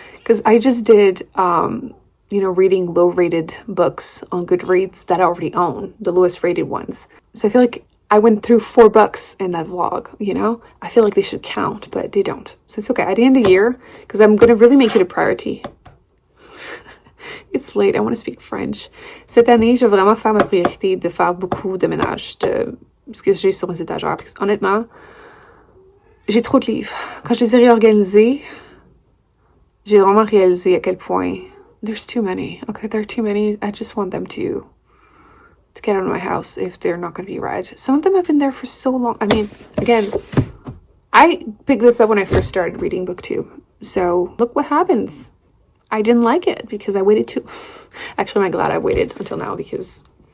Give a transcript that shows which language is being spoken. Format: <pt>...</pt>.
<en>Because I just did, you know, reading low-rated books on Goodreads that I already own, the lowest-rated ones. So I feel like I went through 4 books in that vlog, you know? I feel like they should count, but they don't. So it's okay. At the end of the year, because I'm going to really make it a priority. It's late, I want to speak French.</en> <fr>Cette année, je vais vraiment faire ma priorité de faire beaucoup de ménage de ce que j'ai sur mes étagères. Parce que honnêtement, j'ai trop de livres. Quand je les ai réorganisés, j'ai vraiment réalisé à quel point</fr> <en>there's too many. Okay, there are too many. I just want them to get out of my house if they're not going to be read. Some of them have been there for so long. I mean, again, I picked this up when I first started reading Booktube. So look what happens. I didn't like it because I waited too... Actually, I'm glad I waited until now because...</en>